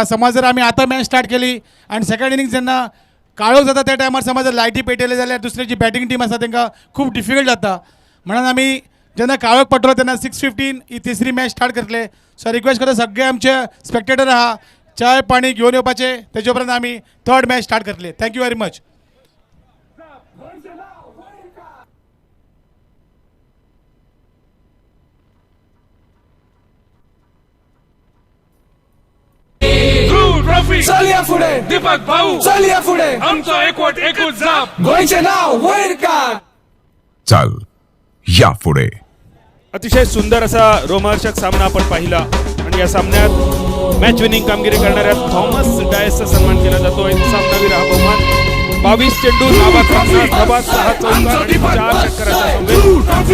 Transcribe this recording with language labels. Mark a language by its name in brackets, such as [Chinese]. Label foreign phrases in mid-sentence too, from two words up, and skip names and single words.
[Konkani] समज जर आमी आतां [English] match start [Konkani] केली आणि [English] second inning [Konkani] जेन्ना काळोख जाता त्या टायमार समज जर लायटी पेटयले जाल्यार दुसरी जी [English] batting team [Konkani] आसा तांकां खूब डिफिकल्ट जाता. म्हणून आमी जेन्ना काळोख पडटलो तेन्ना 6:15 ही तिसरी [English] match start [Konkani] करतले. [English] so request [Konkani] करता सगळे आमचे स्पेक्टेटर आहा चाय पाणी घेवन येवपाचे तेजे उपरांत आमी [English] third match start [Konkani] करतले. [English] thank you very much. Blue trophy. [Konkani] चलया फुडे दीपक भाऊ. चलया फुडे आमचो एकवट एकूच जाप. गोंयचे नाव वयर काड. चाल या पुढे. [Marathi] अतिशय सुंदर असा रोमहर्षक सामना आपण पाहिला आणि या सामन्यात [English] match winning [Marathi] कामगिरी करणाऱ्या थॉमस डायसचा सन्मान केला जातो. सामनावीर हा बहुमान 22 चेंडू नाबाद 50 धाबा 6 चौकार आणि 4 षटकाराचा समवेत.